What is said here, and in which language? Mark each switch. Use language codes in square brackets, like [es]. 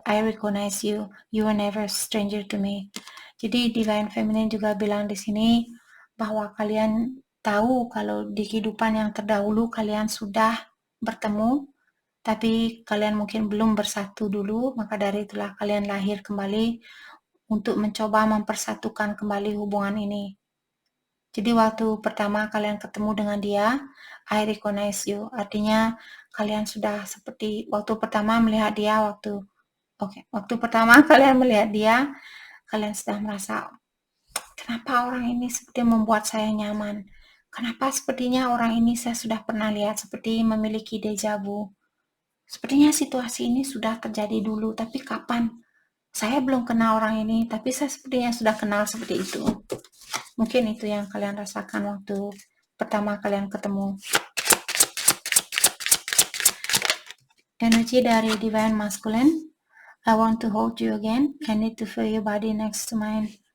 [en] I recognize you. You were never a stranger to me. [id] Jadi Divine Feminine juga bilang di sini bahwa kalian tahu kalau di kehidupan yang terdahulu kalian sudah bertemu, tapi kalian mungkin belum bersatu dulu, maka dari itulah kalian lahir kembali untuk mencoba mempersatukan kembali hubungan ini. Jadi waktu pertama kalian ketemu dengan dia, [en] I recognize you. [id] Artinya kalian sudah seperti waktu pertama melihat dia waktu pertama kalian melihat dia, kalian sudah merasa kenapa orang ini seperti membuat saya nyaman. Kenapa sepertinya orang ini saya sudah pernah lihat, seperti memiliki deja vu. Sepertinya situasi ini sudah terjadi dulu, tapi kapan? Saya belum kenal orang ini, tapi saya sepertinya sudah kenal seperti itu. Mungkin itu yang kalian rasakan waktu pertama kalian ketemu. Energi dari Divine Masculine. [en] I want to hold you again. I need to feel your body next to mine.